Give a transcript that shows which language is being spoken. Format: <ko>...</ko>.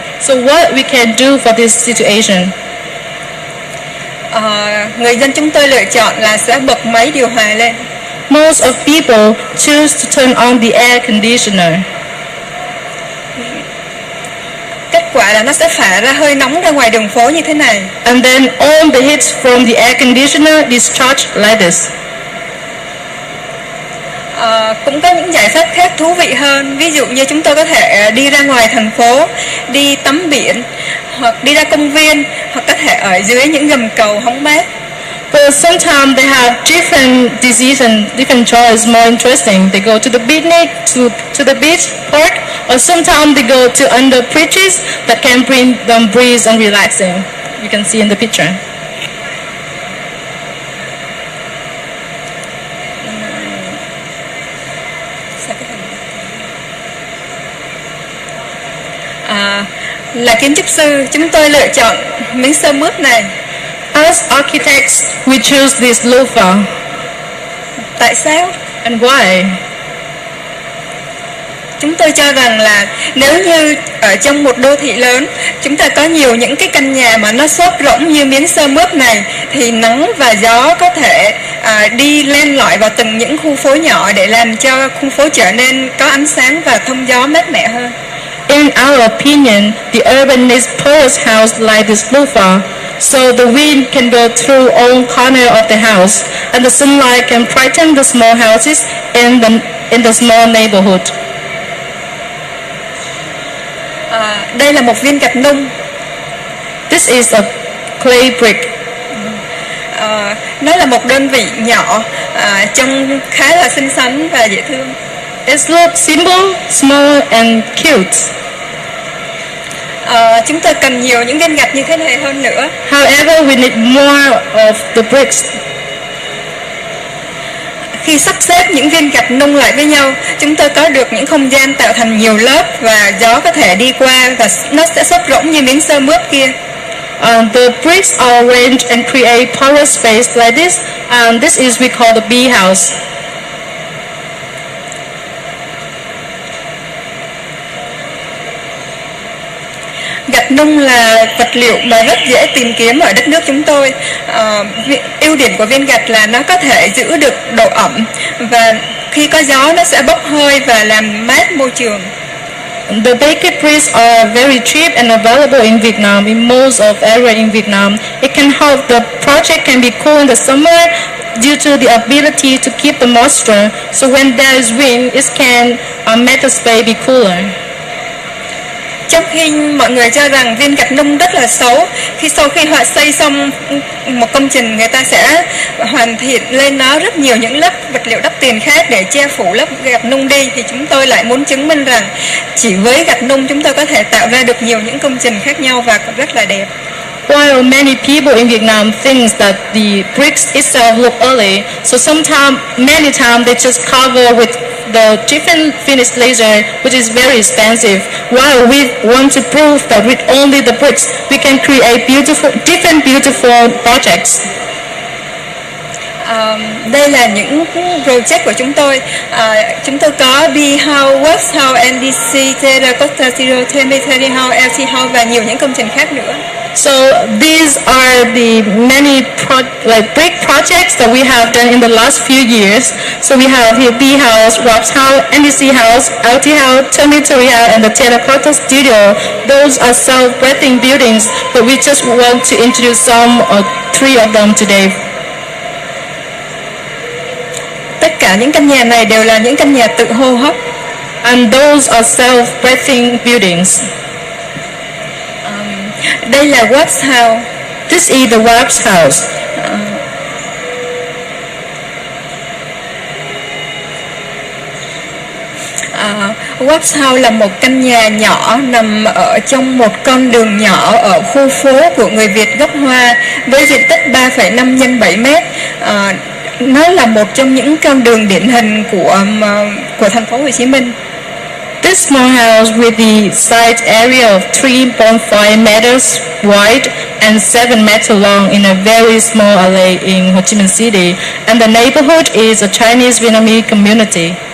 <en>So what we can do for this situation?</en> <vi>Người dân chúng tôi lựa chọn là sẽ bật máy điều hòa lên.</vi> <en>Most of people choose to turn on the air conditioner.</en> <vi>Kết quả là nó sẽ phả ra hơi nóng ra ngoài đường phố như thế này.</vi> <en>And then all the heat from the air conditioner discharge like this.</en> <vi>Cũng có những giải pháp khác thú vị hơn. Ví dụ như chúng tôi có thể đi ra ngoài thành phố, đi tắm biển, hoặc đi ra công viên, hoặc có thể ở dưới những gầm cầu hóng mát.</vi> <en>But sometimes they have different decisions, different choices more interesting. They go to the picnic, to the beach, park, or sometimes they go to under bridges that can bring them breeze and relaxing. You can see in the picture.</en> <vi>Là kiến trúc sư, chúng tôi lựa chọn miếng sơn mướp này.</vi> <en>As architects, we choose this loofah.</en> <vi>Tại sao?</vi> <en>And why?</en> <vi>Chúng tôi cho rằng là nếu như ở trong một đô thị lớn, chúng ta có nhiều những cái căn nhà mà nó xốp rỗng như miếng sơn mướp này, thì nắng và gió có thể đi len lỏi vào từng những khu phố nhỏ để làm cho khu phố trở nên có ánh sáng và thông gió mát mẻ hơn.</vi> <en>In our opinion, the urban needs porous house like this loofah, so the wind can go through all corners of the house, and the sunlight can brighten the small houses in the small neighborhood.</en> <vi>Đây là một viên gạch nung.</vi> <en>This is a clay brick.</en> <vi>Nó là một đơn vị nhỏ, trông khá là xinh xắn và dễ thương.</vi> <en>It looks simple, small, and cute.</en> <vi>Chúng tôi cần nhiều những viên gạch như thế này hơn nữa.</vi> <en>However, we need more of the bricks.</en> <vi>Khi sắp xếp những viên gạch nung lại với nhau, chúng tôi có được những không gian tạo thành nhiều lớp và gió có thể đi qua và nó sẽ xốp rỗng như miếng sơn mướp kia.</vi> <en>The bricks are arranged and create porous space like this, and this is we call the bee house.</en> <vi>Gạch nung là vật liệu mà rất dễ tìm kiếm ở đất nước chúng tôi. Ưu điểm của viên gạch là nó có thể giữ được độ ẩm và khi có gió nó sẽ bốc hơi và làm mát môi trường.</vi> <en>The baked bricks are very cheap and available in Vietnam, in most of area in Vietnam. It can help the project can be cool in the summer due to the ability to keep the moisture. So when there is wind, it can make the space be cooler.</en> <vi>Trong khi mọi người cho rằng viên gạch nung rất là xấu, sau khi họ xây xong một công trình, người ta sẽ hoàn thiện lên nó rất nhiều những lớp vật liệu đắt tiền khác để che phủ lớp gạch nung đi, thì chúng tôi lại muốn chứng minh rằng chỉ với gạch nung chúng tôi có thể tạo ra được nhiều những công trình khác nhau và rất là đẹp.</vi> <en>While many people in Vietnam think that the bricks itself look ugly, so many times they just cover with the different finish laser, which is very expensive. While we want to prove that with only the bricks, we can create different beautiful projects.</en> <vi>Đây là những project của chúng tôi. Chúng tôi có Bee House, Wax House, NDC, Terracotta Zero, Cemetery House, LT House và nhiều những công trình khác nữa.</vi> <en>So these are the many brick projects that we have done in the last few years. So we have here Bee House, Wax House, NDC House, LT House, Cemetery House, and the Terracotta Studio. Those are self-breathing buildings, but we just want to introduce some or three of them today.</en> <vi>Tất cả những căn nhà này đều là những căn nhà tự hô hấp.</vi> <en>And those are self-breathing buildings.</en> <vi>Đây là Wax House.</vi> <en>This is the Wax House.</en> <vi>Watch House là một căn nhà nhỏ nằm ở trong một con đường nhỏ ở khu phố của người Việt gốc Hoa với diện tích 3,5 x 7 mét. Nó là một trong những con đường điển hình của thành phố Hồ Chí Minh.</vi> <en>This small house with the site area of 3.5 meters wide and 7 meters long in a very small alley in Ho Chi Minh City, and the neighborhood is a Chinese Vietnamese community.</en>